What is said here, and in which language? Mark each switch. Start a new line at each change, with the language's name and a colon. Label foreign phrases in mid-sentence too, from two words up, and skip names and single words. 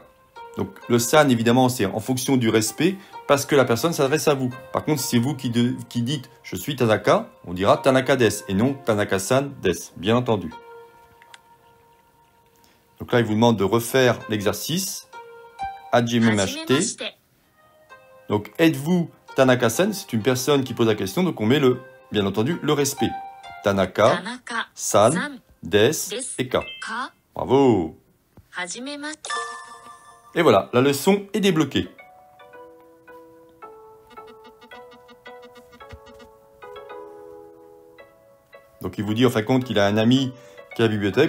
French: Donc le san, évidemment, c'est en fonction du respect, parce que la personne s'adresse à vous. Par contre, si c'est vous qui dites je suis Tanaka, on dira
Japanese: 田中です
French: et non
Japanese: 田中さんです,
French: bien entendu. Donc là, il vous demande de refaire l'exercice.
Japanese: はじめまして.
French: Donc êtes-vous Tanaka-san, c'est une personne qui pose la question, donc on met bien entendu, le respect.
Japanese: 田中さん,
French: des et ka. Bravo! Et voilà, la leçon est débloquée. Donc il vous dit en fin de compte qu'il a un ami qui est à la bibliothèque.